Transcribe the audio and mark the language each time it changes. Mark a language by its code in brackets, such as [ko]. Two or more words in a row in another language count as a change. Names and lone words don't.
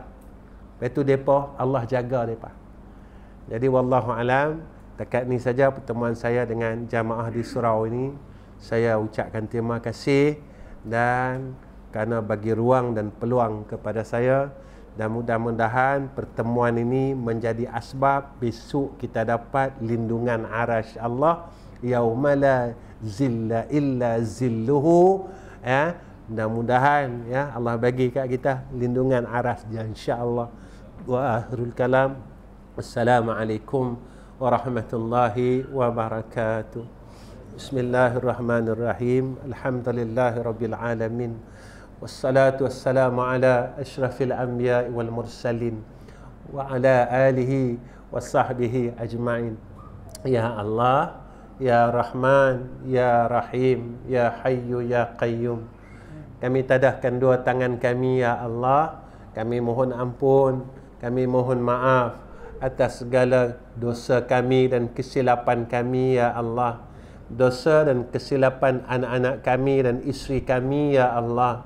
[ms] Betul depa Allah jaga depa. Jadi [ar] والله أعلم, [ms] dekat ni saja pertemuan saya dengan jamaah di surau ini. Saya ucapkan terima kasih dan kerana bagi ruang dan peluang kepada saya, dan mudah-mudahan pertemuan ini menjadi asbab besok kita dapat lindungan arasy Allah [ar] يوم لا ظل إلا ظله. [ms] Mudah-mudahan ya Allah bagi kat kita lindungan arasy dia [ar] إن شاء الله. وآخر الكلام، السلام عليكم ورحمة الله وبركاته. بسم الله الرحمن الرحيم. الحمد لله رب العالمين. والصلاة والسلام على أشرف الأنبياء والمرسلين وعلى آله وصحبه أجمعين. يا الله، يا رحمن، يا رحيم، يا حي، يا قيوم. [ms] Kami tadahkan dua tangan kami, [ar] يا الله. [ms] Kami mohon ampun Kami mohon maaf atas segala dosa kami dan kesilapan kami, [ar] يا الله. [ms] Dosa dan kesilapan anak-anak kami dan isteri kami, [ar] يا الله.